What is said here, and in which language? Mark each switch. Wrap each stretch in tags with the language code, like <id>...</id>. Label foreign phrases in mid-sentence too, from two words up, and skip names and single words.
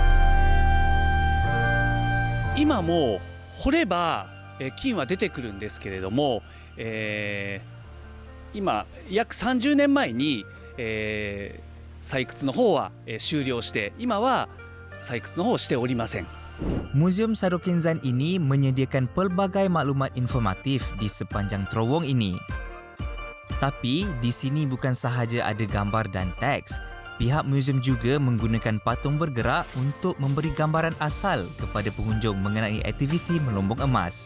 <ja>今も掘れば金は出てくるんですけれども、今約30年前に採掘の方は終了して今は採掘の方をしておりません。</ja> <ms>Muzium Sado Kinzan ini menyediakan pelbagai maklumat informatif di sepanjang terowong ini. Tapi di sini bukan sahaja ada gambar dan teks. Pihak muzium juga menggunakan patung bergerak untuk memberi gambaran asal kepada pengunjung mengenai aktiviti melombong emas.</ms>